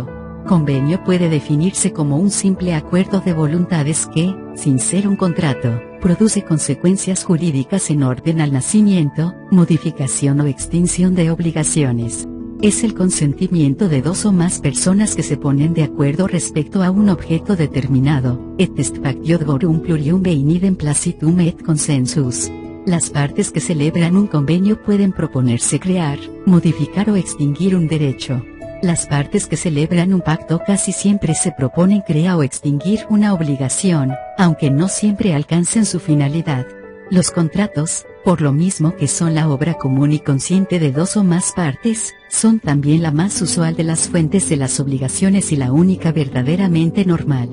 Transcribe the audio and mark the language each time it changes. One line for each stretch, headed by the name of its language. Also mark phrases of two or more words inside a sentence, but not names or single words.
Spanish: Convenio puede definirse como un simple acuerdo de voluntades que, sin ser un contrato, produce consecuencias jurídicas en orden al nacimiento, modificación o extinción de obligaciones. Es el consentimiento de dos o más personas que se ponen de acuerdo respecto a un objeto determinado,
Latin: et est factio dvorum plurium vein idem placitum et consensus.
Spanish: Las partes que celebran un convenio pueden proponerse crear, modificar o extinguir un derecho. Las partes que celebran un pacto casi siempre se proponen crear o extinguir una obligación, aunque no siempre alcancen su finalidad. Los contratos, por lo mismo que son la obra común y consciente de dos o más partes, son también la más usual de las fuentes de las obligaciones y la única verdaderamente normal.